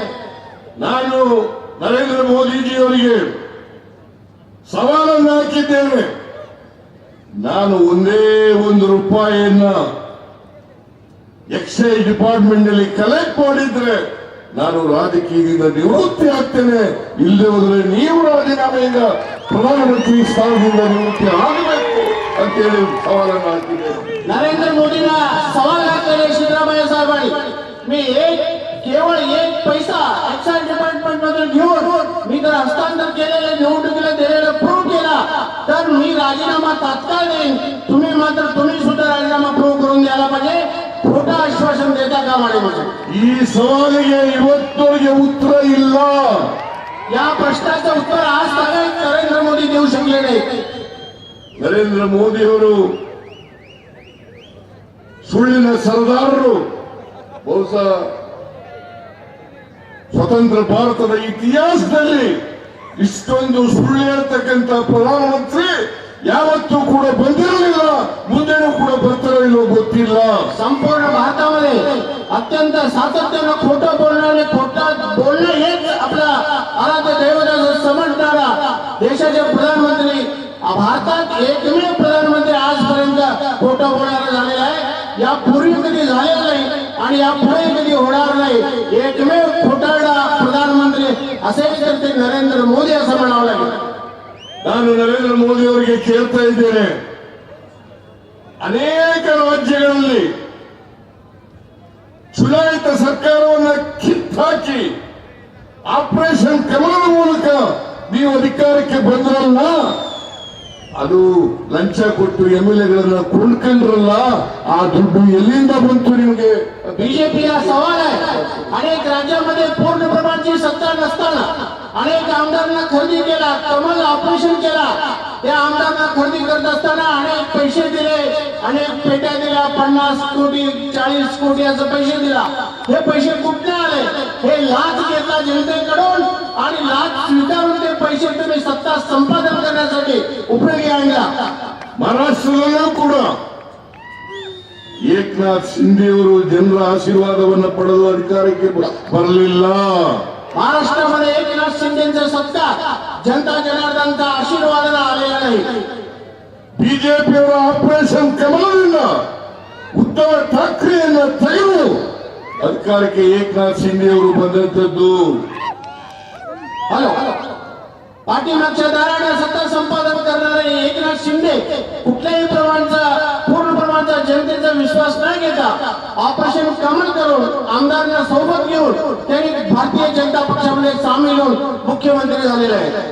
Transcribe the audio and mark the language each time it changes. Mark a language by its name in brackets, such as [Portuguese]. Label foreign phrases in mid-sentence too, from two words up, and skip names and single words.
[Kannada] ನಾನು ನರೇಂದ್ರ ಮೋದಿಜಿಯವರಿಗೆ ಸವಾಲನ್ನು ಹಾಕಿದ್ದೇನೆ. ನಾನು ಒಂದೇ ಒಂದು ರೂಪಾಯಿಯನ್ನ [English] excise department [Kannada] ನಲ್ಲಿ ಕಲೆಕ್ಟ್ ಮಾಡಿದ್ರೆ ನಾನು ರಾಜಕೀಯದಿಂದ ನಿವೃತ್ತಿ ಆಗ್ತೇನೆ. ಇಲ್ಲದೆ ಹೋದ್ರೆ ನೀವು ರಾಜೀನಾಮೆಯಿಂದ ಪ್ರಧಾನಮಂತ್ರಿ ಸ್ಥಾನದಿಂದ ನಿವೃತ್ತಿ ಆಗಬೇಕು ಅಂತೇಳಿ ಸವಾಲನ್ನು ಹಾಕಿದ್ದೇನೆ. [Marathi] नरेंद्र मोदींना सवाल घातलेले सिद्धरामय्या साहेबांनी मी केवळ एक पैसा [English] excise department [Marathi] मधून घेऊन मी जर हस्तांतर केलेले निवडणुकीला दिलेला प्रूव्ह केला तर मी राजीनामा तात्काळ देईन. तुम्ही सुद्धा राजीनामा प्रूव्ह करून द्यायला पाहिजे. खोटं आश्वासन देता कामा नये म्हणजे. [Kannada] ಈ ಸವಾಲಿಗೆ ಇವತ್ತವರೆಗೆ ಉತ್ತರ ಇಲ್ಲ. [Marathi] या प्रश्नाचं उत्तर आज तागायत नरेंद्र मोदी देऊ शकले नाही. [Kannada] ನರೇಂದ್ರ ಮೋದಿಯವರು ಸುಳ್ಳಿನ ಸರದಾರರು. ಬಹುಶಃ ಸ್ವತಂತ್ರ ಭಾರತದ ಇತಿಹಾಸದಲ್ಲಿ ಇಷ್ಟೊಂದು ಸುಳ್ಳು ಹೇಳ್ತಕ್ಕಂಥ ಪ್ರಧಾನಮಂತ್ರಿ ಯಾವತ್ತೂ ಕೂಡ ಬಂದಿರಲಿಲ್ಲ, ಮುಂದೆನೂ ಕೂಡ ಬರ್ತಾರೋ ಇಲ್ಲೋ ಗೊತ್ತಿಲ್ಲ. [Marathi] संपूर्ण भारतामध्ये अत्यंत सातत्यानं खोटं बोलणं हेच आपला आराध्य दैवत असं समजणारा देशाचे प्रधानमंत्री भारतात एकमेव प्रधानमंत्री आजपर्यंत खोटं बोलणारा झालेला आहे. यापूर्वी कधी झालेलं नाही आणि यापुढे कधी होणार नाही. एकमेव खोटारडा प्रधानमंत्री असेल तर ते नरेंद्र मोदी असं म्हणावं लागेल. [Kannada] ನಾನು ನರೇಂದ್ರ ಮೋದಿ ಅವರಿಗೆ ಕೇಳ್ತಾ ಇದ್ದೇನೆ, ಅನೇಕ ರಾಜ್ಯಗಳಲ್ಲಿ ಚುನಾಯಿತ ಸರ್ಕಾರವನ್ನು ಕಿತ್ತಾಕಿ ಆಪರೇಷನ್ ಕಮಲದ ಮೂಲಕ ನೀವು ಅಧಿಕಾರಕ್ಕೆ ಬಂದ್ರಲ್ಲ, ಅದು ಲಂಚ ಕೊಟ್ಟು ಎಂಎಲ್ಎಗಳನ್ನ ಕೊಂಡ್ಕೊಂಡ್ರಲ್ಲ, ಆ ದುಡ್ಡು ಎಲ್ಲಿಂದ ಬಂತು ನಿಮಗೆ? [Marathi] बीजेपीला सवाल आहे. अनेक राज्यांमध्ये पूर्ण प्रमाणाची सत्ता नसताना अनेक आमदारांना खरेदी केला, कमल ऑपरेशन केला. त्या आमदारांना खरेदी करत असताना अनेक पैसे दिले, अनेक पेट्या दिल्या, 50 कोटी 40 कोटी असं पैसे दिला. हे पैसे कुठे आले? हे लाच घेतला जनतेकडून आणि लाच स्वीकारून ते पैसे तुम्ही सत्ता संपादन करण्यासाठी उपयोगी आणला. [Kannada] ಮಹಾರಾಷ್ಟ್ರದಲ್ಲೂ ಕೂಡ ಏಕನಾಥ್ ಶಿಂದೆಯವರು ಜನರ ಆಶೀರ್ವಾದವನ್ನು ಪಡೆದು ಅಧಿಕಾರಕ್ಕೆ ಬರಲಿಲ್ಲ. [Marathi] महाराष्ट्रामध्ये एकनाथ शिंदेचा सत्ता जनता जनार्दनचा आशीर्वाद आलेला नाही. [Kannada] ಬಿಜೆಪಿಯವರ ಆಪರೇಷನ್ ಕಮಲದಿಂದ ಉದ್ಧವ್ ಠಾಕ್ರೆಯನ್ನ ತೆಗೆದು ಅಧಿಕಾರಕ್ಕೆ ಏಕನಾಥ್ ಶಿಂದೆಯವರು ಬಂದಂತದ್ದು. [Marathi] हॅलो पाठीमागच्या दाराने सत्ता संपादन करणारे एकनाथ शिंदे कुठल्याही पूर्ण प्रमाणाचा जनतेचा विश्वास न घेता ऑपरेशन कमल करून आमदारांना सोबत घेऊन त्यांनी भारतीय जनता पक्षामध्ये सामील होऊन मुख्यमंत्री झालेले आहेत.